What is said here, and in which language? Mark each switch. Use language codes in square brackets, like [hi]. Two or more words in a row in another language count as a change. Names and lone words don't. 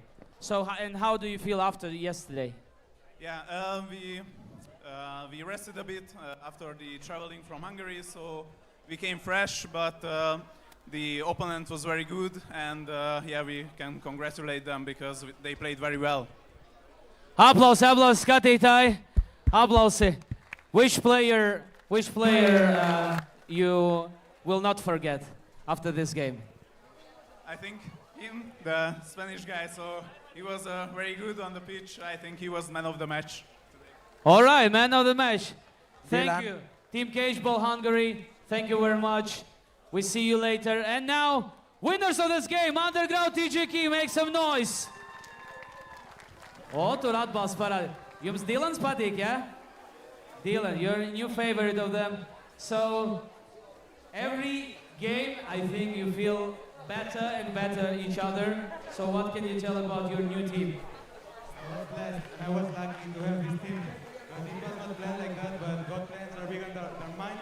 [en] So and how do you feel after yesterday? Yeah, we rested a bit after the traveling from Hungary, so we came fresh, but the opponent was very good, and yeah, we can congratulate them because they played very well. [lv] Aplausi, skatītāji, aplausi. [en] Which player will not forget after this game? I think him, the Spanish guy, so he was very good on the pitch. I think he was man of the match. All right, man of the match. Thank Dylan. you. Team Cageball Hungary, thank you very much. We see you later. And now, winners of this game, Underground TGK, make some noise. [lv] O, tur atbalsts parādi. Jums Dylans patīk, ja? [en] Dylan, you're a new favorite of them. So, every game, I think you feel better and better each other. So what can you tell about your new team? I was lucky to have this team. But it was not planned like that, but God plans are bigger than mine.